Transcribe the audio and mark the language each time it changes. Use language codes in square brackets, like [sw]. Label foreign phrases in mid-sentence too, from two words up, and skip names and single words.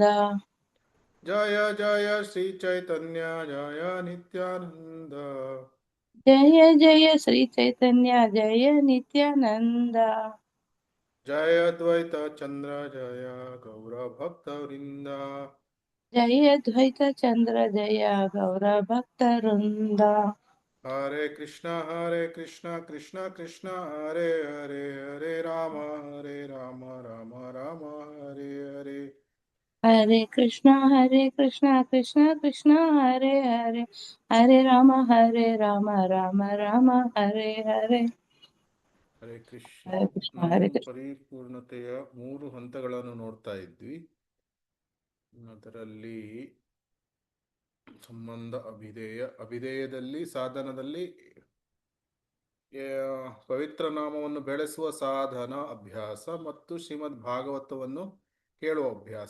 [sa] ಜಯ ಜಯ ಶ್ರೀ ಚೈತನ್ಯ ಜಯ ನಿತ್ಯಾನಂದ, ಜಯ ಜಯ ಶ್ರೀ ಚೈತನ್ಯ ಜಯ ನಿತ್ಯಾನಂದ, ಜಯ ದ್ವೈತ ಚಂದ್ರ ಜಯ ಗೌರ ಭಕ್ತವೃಂದ, ಜಯ ದ್ವೈತ ಚಂದ್ರ ಜಯ ಗೌರ ಭಕ್ತವೃಂದ. ಹರೇ ಕೃಷ್ಣ ಕೃಷ್ಣ ಕೃಷ್ಣ ಹರೇ ಹರೇ, ಹರೇ ರಾಮ ರಾಮ ರಾಮ ಹರೇ ಹರೇ. ಹರೇ ಕೃಷ್ಣ ಕೃಷ್ಣ ಕೃಷ್ಣ ಹರೇ ಹರೇ, ಹರೇ ರಾಮ ರಾಮ ರಾಮ ಹರೇ ಹರೇ. ಹರೇ ಕೃಷ್ಣ. ಹರೇ ಕೃಷ್ಣ [kn] ನಾವು [sa] ಹರೇ ಕೃಷ್ಣ. [kn] ಪರಿಪೂರ್ಣತೆಯ 3 ಹಂತಗಳನ್ನು ನೋಡ್ತಾ ಇದ್ವಿ. ಅದರಲ್ಲಿ ಸಂಬಂಧ ಅಭಿಧೇಯದಲ್ಲಿ ಸಾಧನದಲ್ಲಿ ಪವಿತ್ರ ನಾಮವನ್ನು ಬೆಳೆಸುವ ಸಾಧನ ಅಭ್ಯಾಸ ಮತ್ತು ಶ್ರೀಮದ್ ಭಾಗವತವನ್ನು ಕೇಳುವ ಅಭ್ಯಾಸ.